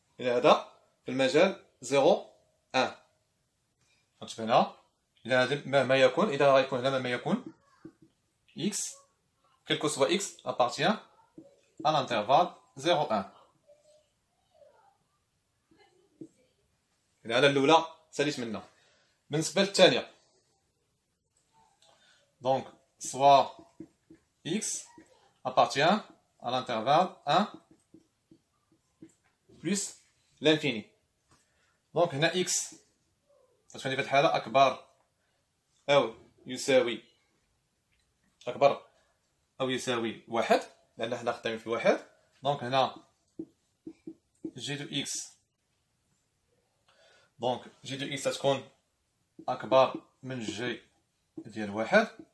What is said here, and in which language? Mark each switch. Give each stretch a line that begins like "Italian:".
Arabic: إذا هذا في المجال 0-1. غتشوف هنا إذا هذا مهما يكون، إذا غيكون هنا مهما يكون إكس
French: quel que soit x appartient à l'intervalle 0-1.
Arabic: إذا على الأولى ساليت منها. بالنسبة للثانية
French: donc soit x appartient à l'intervalle 1 plus l'infini.
Arabic: donc هنا x غتكون في هذه الحالة أكبر أو يساوي أكبر أو يساوي واحد، لأن حنا خدامين في واحد. دونك هنا جي دو إكس، دونك جي دو إكس تكون أكبر من جي ديال واحد.